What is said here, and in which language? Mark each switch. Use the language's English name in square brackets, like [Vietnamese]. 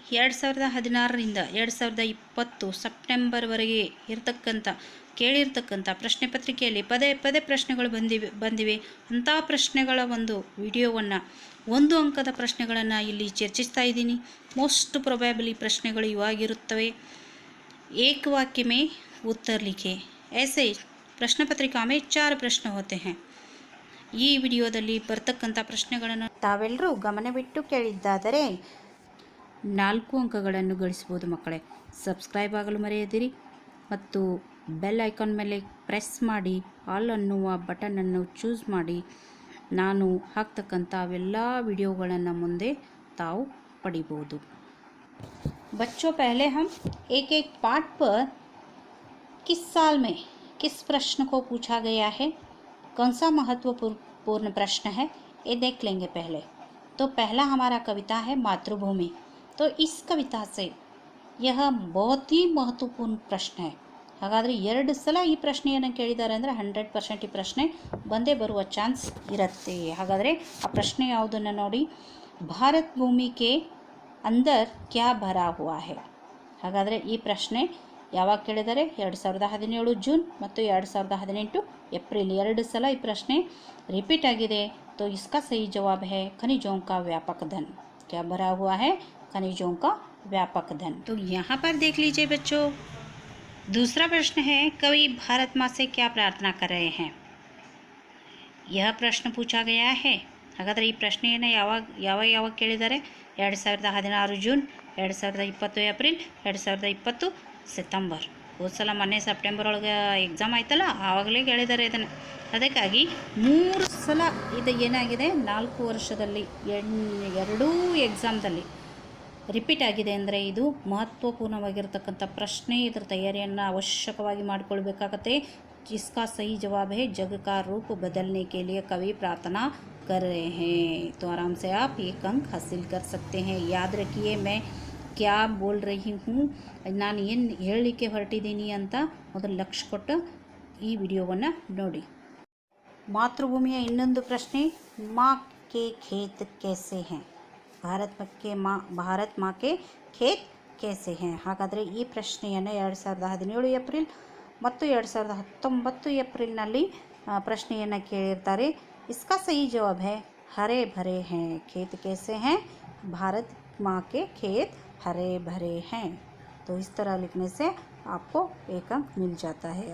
[Kannada] 2016ರಿಂದ 2020 ಸೆಪ್ಟೆಂಬರ್ವರೆಗೆ ಕೇಳಿರ್ತಕ್ಕಂಥ ಪ್ರಶ್ನೆ ಪತ್ರಿಕೆಯಲ್ಲಿ ಪದೇ ಪದೇ ಪ್ರಶ್ನೆಗಳು ಬಂದಿವೆ ಅಂಥ ಪ್ರಶ್ನೆಗಳ ಒಂದು ವಿಡಿಯೋವನ್ನು, ಒಂದು ಅಂಕದ ಪ್ರಶ್ನೆಗಳನ್ನು ಇಲ್ಲಿ ಚರ್ಚಿಸ್ತಾ ಇದ್ದೀನಿ। ಮೋಸ್ಟ್ ಪ್ರೊಬ್ಯಾಬಲಿ ಪ್ರಶ್ನೆಗಳು ಇವಾಗಿರುತ್ತವೆ। [Hindi] एक वाक्य में उत्तर लिखे। ऐसे प्रश्न पत्रिका में 4 प्रश्न होते हैं। [Kannada] ಈ ವಿಡಿಯೋದಲ್ಲಿ ಬರ್ತಕ್ಕಂಥ ಪ್ರಶ್ನೆಗಳನ್ನು ತಾವೆಲ್ಲರೂ ಗಮನವಿಟ್ಟು ಕೇಳಿದ್ದಾದರೆ 4 ಅಂಕಗಳನ್ನು ಗಳಿಸಬಹುದು ಮಕ್ಕಳೇ। ಸಬ್ಸ್ಕ್ರೈಬ್ ಆಗಲು ಮರೆಯದಿರಿ ಮತ್ತು ಬೆಲ್ ಐಕಾನ್ ಮೇಲೆ ಪ್ರೆಸ್ ಮಾಡಿ ಆಲ್ ಅನ್ನುವ ಬಟನನ್ನು ಚೂಸ್ ಮಾಡಿ ನಾನು ಹಾಕ್ತಕ್ಕಂಥ ಎಲ್ಲ ವಿಡಿಯೋಗಳನ್ನು ಮುಂದೆ ತಾವು ಪಡಿಬಹುದು। [Hindi] बच्चों, पहले हम एक एक पार्ट पर किस साल में किस प्रश्न को पूछा गया है, कौन सा महत्वपूर्ण प्रश्न है, ये देख लेंगे पहले। तो पहला हमारा कविता है मातृभूमि। तो इस कविता से यह बहुत ही महत्वपूर्ण प्रश्न है। [Kannada] ಹಾಗಾದರೆ 2 ಸಲ ಈ ಪ್ರಶ್ನೆಯನ್ನು ಕೇಳಿದ್ದಾರೆ ಅಂದರೆ 100% ಈ ಪ್ರಶ್ನೆ ಬಂದೇ ಬರುವ ಚಾನ್ಸ್ ಇರುತ್ತೆ। ಹಾಗಾದರೆ ಆ ಪ್ರಶ್ನೆ ಯಾವುದನ್ನು ನೋಡಿ, [Hindi] ಭಾರತ್ ಭೂಮಿ ಕೆ अंदर क्या भरा हुआ है। [Kannada] ಹಾಗಾದರೆ ಈ ಪ್ರಶ್ನೆ ಯಾವಾಗ ಕೇಳಿದರೆ 2017 ಜೂನ್ ಮತ್ತು 2018 ಏಪ್ರಿಲ್ 2 ಸಲ ಈ ಪ್ರಶ್ನೆ रिपीट आಗಿದೆ। [Hindi] तो इसका सही जवाब है खनिजों का व्यापक धन। क्या भरा हुआ है? खनिजों का व्यापक धन। तो यहाँ पर देख लीजिए बच्चों, दूसरा प्रश्न है कवि भारत माँ से क्या प्रार्थना कर रहे हैं। यह प्रश्न पूछा गया है। [Kannada] ಹಾಗಾದರೆ ಈ ಪ್ರಶ್ನೆಯನ್ನು ಯಾವಾಗ ಕೇಳಿದ್ದಾರೆ? 2016 ಜೂನ್, 2020 ಏಪ್ರಿಲ್, 2020 ಸೆಪ್ಟೆಂಬರ್। ಹೋದ ಸಲ ಮೊನ್ನೆ ಸೆಪ್ಟೆಂಬರ್ ಒಳಗೆ ಎಕ್ಸಾಮ್ ಆಯ್ತಲ್ಲ, ಆವಾಗಲೇ ಕೇಳಿದ್ದಾರೆ ಇದನ್ನು। ಅದಕ್ಕಾಗಿ 3 ಸಲ ಇದು ಏನಾಗಿದೆ, 4 ವರ್ಷದಲ್ಲಿ 2 ಎಕ್ಸಾಮ್ದಲ್ಲಿ ರಿಪೀಟ್ ಆಗಿದೆ ಅಂದರೆ ಇದು ಮಹತ್ವಪೂರ್ಣವಾಗಿರ್ತಕ್ಕಂಥ ಪ್ರಶ್ನೆ। ಇದರ ತಯಾರಿಯನ್ನು ಅವಶ್ಯಕವಾಗಿ ಮಾಡಿಕೊಳ್ಬೇಕಾಗತ್ತೆ। [Hindi] जिसका सही जवाब है जग का रूप बदलने के लिए कवि प्रार्थना कर रहे हैं। तो आराम से आप 1 अंक हासिल कर सकते हैं। याद रखिए मैं क्या बोल रही हूँ, [Kannada] ನಾನು ಏನು ಹೇಳಲಿಕ್ಕೆ ಹೊರಟಿದ್ದೀನಿ ಅಂತ ಮೊದಲು ಲಕ್ಷ್ಯ ಕೊಟ್ಟು ಈ ವಿಡಿಯೋವನ್ನು ನೋಡಿ। ಮಾತೃಭೂಮಿಯ ಇನ್ನೊಂದು ಪ್ರಶ್ನೆ, [Hindi] माँ के खेत कैसे हैं। ಭಾರತ್ माँ के खेत कैसे हैं। [Kannada] ಹಾಗಾದರೆ ಈ ಪ್ರಶ್ನೆಯನ್ನು 2017 ಏಪ್ರಿಲ್ ಮತ್ತು 2019 ಏಪ್ರಿಲ್ನಲ್ಲಿ ಪ್ರಶ್ನೆಯನ್ನು ಕೇಳಿರ್ತಾರೆ। [Hindi] इसका सही जवाब है हरे भरे हैं। खेत कैसे हैं? भारत माँ के खेत हरे भरे हैं। तो इस तरह लिखने से आपको 1 अंक मिल जाता है।